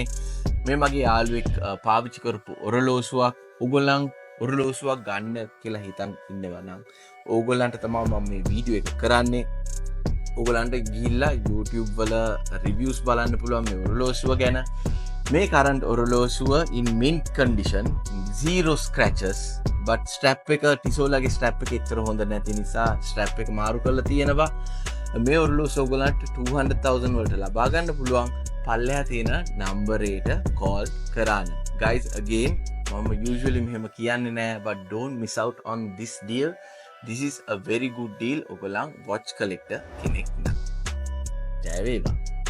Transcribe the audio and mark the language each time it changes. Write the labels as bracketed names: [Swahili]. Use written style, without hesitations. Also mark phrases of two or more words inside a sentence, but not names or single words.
[Sinhala] මේ මගේ යාළුවෙක් පාවිච්චි කරපු ඔරලෝසුවක්. ඔයගොල්ලන් ඔරලෝසුවක් ගන්න කියලා හිතන් ඉන්නවා නම් ඕගොල්ලන්ට තමයි මම මේ වීඩියෝ එක කරන්නේ. ඔයගොල්ලන්ට ගිහිල්ලා YouTube වල රිවිව්ස් බලන්න පුළුවන් මේ ඔරලෝසුව ගැන. මේ කරන්ට් ඔරලෝසුව [English] in mint condition, zero scratches, but strap [Sinhala] එක ටිසෝලගේ strap එක එච්චර හොඳ නැති නිසා strap එක මාරු කරලා තියෙනවා. මේ ඔරලෝසුව ඔයගොල්ලන්ට 200,000 වලට ලබා ගන්න පුළුවන්. පල්ලෙහා තියෙන නම්බරේට call කරන්න. [English] Guys, again [Sinhala] මම usually මෙහෙම කියන්නේ නැහැ, [English] but don't miss out on this deal. This is a very good deal. ඔයගොල්ලන් watch collector [Sinhala] කෙනෙක් නම්. ජය වේවා.